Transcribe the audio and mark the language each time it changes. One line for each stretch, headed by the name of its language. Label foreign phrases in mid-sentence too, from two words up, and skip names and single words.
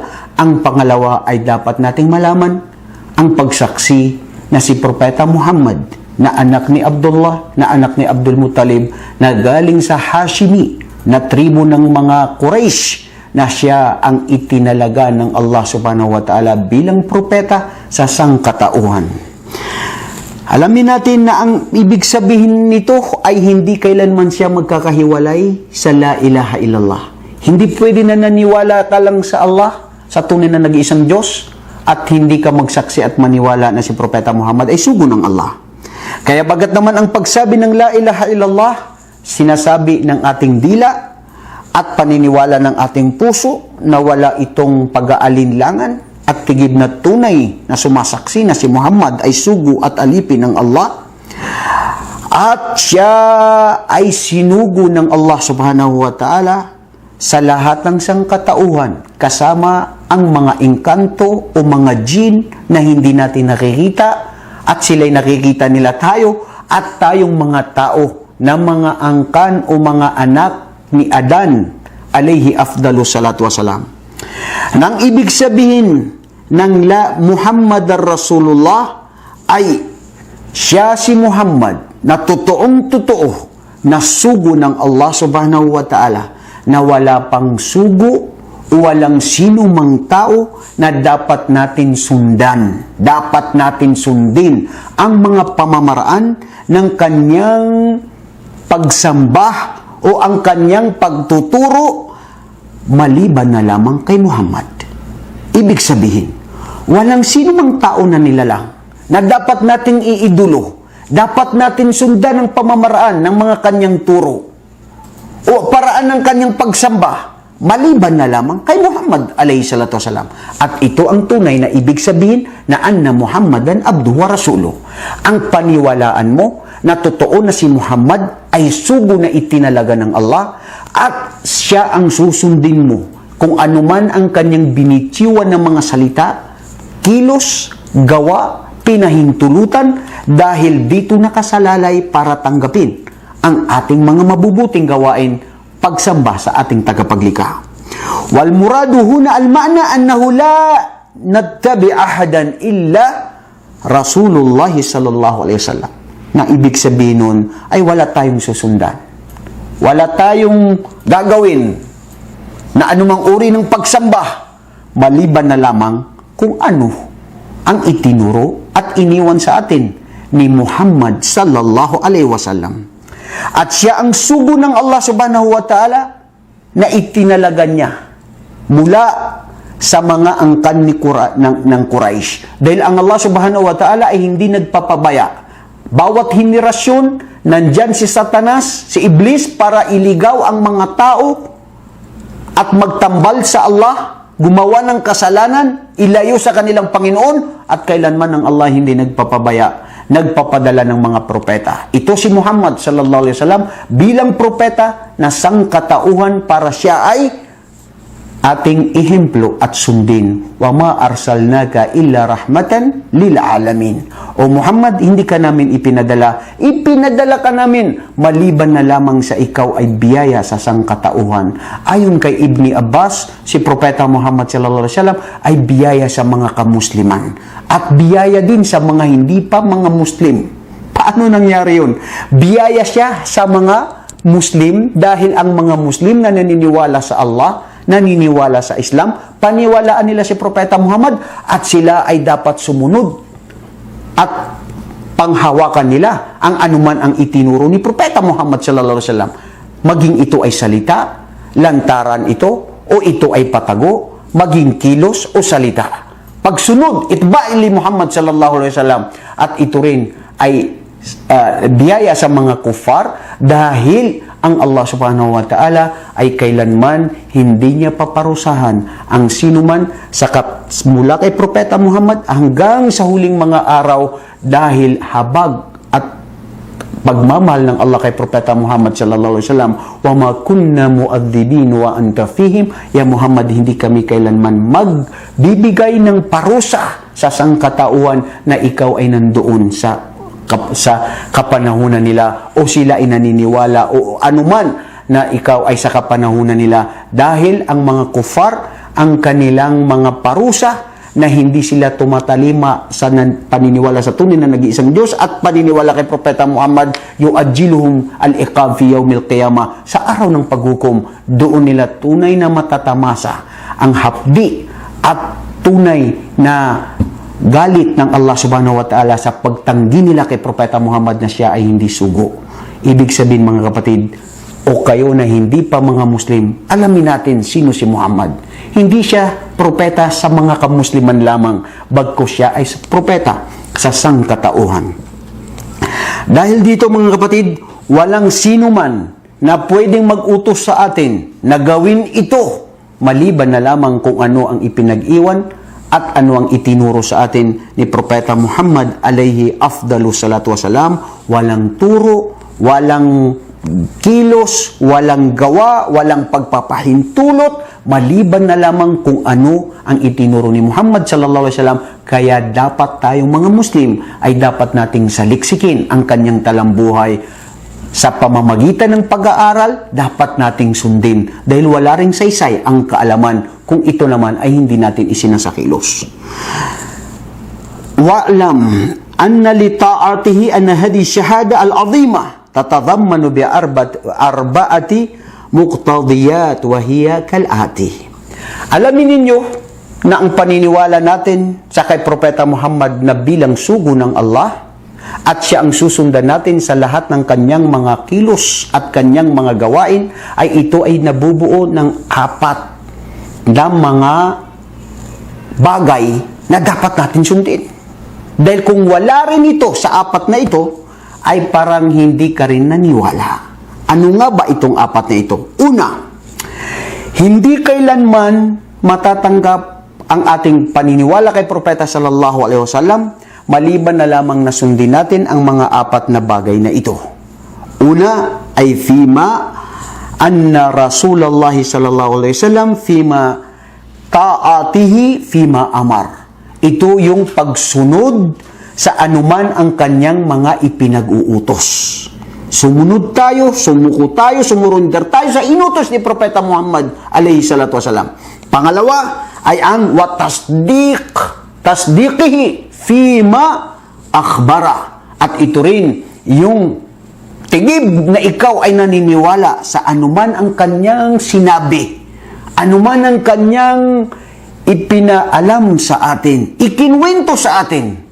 Filipino: Ang pangalawa ay dapat nating malaman ang pagsaksi na si Propeta Muhammad na anak ni Abdullah, na anak ni Abdul Muttalib, na galing sa Hashimi na tribo ng mga Quraysh, na siya ang itinalaga ng Allah
Arabic: سبحانه وتعالى
Filipino: bilang propeta sa sangkatauhan. Alamin natin na ang ibig sabihin nito ay hindi kailanman siya magkakahiwalay sa
Arabic: لا إله إلا الله.
Filipino: Hindi pwede na naniwala ka lang sa Allah, sa tunay na nag-iisang Diyos, at hindi ka magsaksi at maniwala na si Propeta Muhammad ay sugo ng Allah. Kaya bagat naman ang pagsabi ng
Arabic: لا إله إلا الله,
Filipino: sinasabi ng ating dila at paniniwala ng ating puso na wala itong pag-aalinlangan at tigib na tunay na sumasaksi na si Muhammad ay sugo at alipin ng Allah at siya ay sinugo ng Allah
Arabic: سبحانه وتعالى
Filipino: sa lahat ng sangkatauhan kasama ang mga engkanto o mga jin na hindi natin nakikita at sila'y nakikita nila tayo at tayong mga tao na mga angkan o mga anak ni Adan
Arabic: عليه أفضل الصلاة والسلام.
Filipino: Nang ibig sabihin ng
Arabic: لا محمدًا رسول الله
Filipino: ay siya si Muhammad na totoong-totoo na sugo ng Allah
Arabic: سبحانه وتعالى
Filipino: na wala pang sugo o walang sino mang tao na dapat natin sundan, dapat natin sundin ang mga pamamaraan ng kanyang pagsamba o ang kanyang pagtuturo maliban na lamang kay Muhammad. Ibig sabihin, walang sino mang tao na nilalang na dapat nating iidolo, dapat natin sundan ang pamamaraan ng mga kanyang turo o paraan ng kanyang pagsamba maliban na lamang kay Muhammad
Arabic: عليه الصلاة والسلام.
Filipino: At ito ang tunay na ibig sabihin na
Arabic: أن محمدًا عبده ورسوله.
Filipino: Ang paniwalaan mo na totoo na si Muhammad ay sugo na itinalaga ng Allah at siya ang susundin mo kung anuman ang kanyang binitiwan ng mga salita, kilos, gawa, pinahintulutan dahil dito nakasalalay para tanggapin ang ating mga mabubuting gawain pagsamba sa ating tagapaglikha.
Arabic: والمراد هنا المعنى أنه لا نتبع أحدًا إلا رسول الله صلى الله عليه وسلم.
Filipino: Na ibig sabihin nun ay wala tayong susundan. Wala tayong gagawin na anumang uri ng pagsamba maliban na lamang kung ano ang itinuro at iniwan sa atin ni Muhammad
Arabic: صلى الله عليه وسلم.
Filipino: At siya ang sugo ng Allah
Arabic: سبحانه وتعالى
Filipino: na itinalagan niya mula sa mga angkan ng Quraysh. Dahil ang Allah
Arabic: سبحانه وتعالى
Filipino: ay hindi nagpapabaya. Bawat henerasyon, nandyan si Satanas, si Iblis, para iligaw ang mga tao at magtambal sa Allah, gumawa ng kasalanan, ilayo sa kanilang Panginoon, at kailanman ang Allah hindi nagpapabaya, nagpapadala ng mga propeta. Ito si Muhammad
Arabic: صلى الله عليه وسلم
Filipino: bilang propeta na sangkatauhan para siya ay ating ihemplo at sundin.
Arabic: وما أرسلناك إلا رحمة للعالمين.
Filipino: O Muhammad, hindi ka namin ipinadala. Ipinadala ka namin maliban na lamang sa ikaw ay biyaya sa sangkatauhan. Ayon kay Ibni Abbas, si Propeta Muhammad
Arabic: صلى الله عليه وسلم
Filipino: ay biyaya sa mga kamusliman at biyaya din sa mga hindi pa mga Muslim. Paano nangyari yun? Biyaya siya sa mga Muslim dahil ang mga Muslim na naniniwala sa Allah, naniniwala sa Islam, paniwalaan nila si Propeta Muhammad at sila ay dapat sumunod at panghawakan nila ang anuman ang itinuro ni Propeta Muhammad
Arabic: صلى الله عليه وسلم.
Filipino: Maging ito ay salita, lantaran ito, o ito ay patago, maging kilos o salita. Pagsunod,
Arabic: اتباع لمحمد صلى الله عليه وسلم,
Filipino: at ito rin ay biyaya sa mga kufar dahil ang Allah
Arabic: سبحانه وتعالى
Filipino: ay kailanman hindi niya paparusahan ang sinuman mula kay Propeta Muhammad hanggang sa huling mga araw dahil habag at pagmamahal ng Allah kay Propeta Muhammad
Arabic: صلى الله عليه وسلم. وما كنا معذبين وأنت فيهم.
Filipino: Ya Muhammad, hindi kami kailanman magbibigay ng parusa sa sangkatauhan na ikaw ay nandoon sa kapanahunan nila o sila ay naniniwala o anuman na ikaw ay sa kapanahunan nila, dahil ang mga kufar, ang kanilang mga parusa na hindi sila tumatalima sa paniniwala sa tunay na nag-iisang Diyos at paniniwala kay Propeta Muhammad,
Arabic: يؤجلهم العقاب في يوم القيامة,
Filipino: sa araw ng paghukom, doon nila tunay na matatamasa ang hapdi at tunay na galit ng Allah
Arabic: سبحانه وتعالى
Filipino: sa pagtanggi nila kay Propeta Muhammad na siya ay hindi sugo. Ibig sabihin mga kapatid, o kayo na hindi pa mga Muslim, alamin natin sino si Muhammad. Hindi siya propeta sa mga kamusliman lamang, bagkus siya ay propeta sa sangkatauhan. Dahil dito mga kapatid, walang sino man na pwedeng mag-utos sa atin na gawin ito maliban na lamang kung ano ang ipinag-iwan at ano ang itinuro sa atin ni Propeta Muhammad
Arabic: عليه أفضل الصلاة والسلام.
Filipino: Walang turo, walang kilos, walang gawa, walang pagpapahintulot, maliban na lamang kung ano ang itinuro ni Muhammad
Arabic: صلى الله عليه وسلم.
Filipino: Kaya dapat tayong mga Muslim ay dapat nating saliksikin ang kanyang talambuhay. Sa pamamagitan ng pag-aaral, dapat nating sundin dahil wala ring saysay ang kaalaman kung ito naman ay hindi natin isinasakilos.
Arabic: واعلم أن لطاعته أن هذه الشهادة العظيمة تتضمن بأربعة مقتضيات وهي كالآتي.
Filipino: Alamin ninyo na ang paniniwala natin sa kay Propeta Muhammad na bilang sugo ng Allah at siya ang susundan natin sa lahat ng kanyang mga kilos at kanyang mga gawain, ay ito ay nabubuo ng 4 na mga bagay na dapat natin sundin. Dahil kung wala rin ito sa 4 na ito, ay parang hindi ka rin naniwala. Ano nga ba itong 4 na ito? Una, hindi kailanman matatanggap ang ating paniniwala kay Propeta
Arabic: صلى الله عليه وسلم
Filipino: maliban na lamang na sundin natin ang mga 4 na bagay na ito. Una ay
Arabic: فيما أن رسول الله صلى الله عليه وسلم فيما طاعته فيما أمر.
Filipino: Ito yung pagsunod sa anuman ang kanyang mga ipinag-uutos. Sumunod tayo, sumuko tayo, sumurundar tayo sa inutos ni Propeta Muhammad
Arabic: عليه الصلاة والسلام.
Filipino: Pangalawa ay ang
Arabic: تصديقه فيما أخبر.
Filipino: At ito rin yung tigib na ikaw ay naniniwala sa anuman ang kanyang sinabi, anuman ang kanyang ipinaalam sa atin, ikinwento sa atin.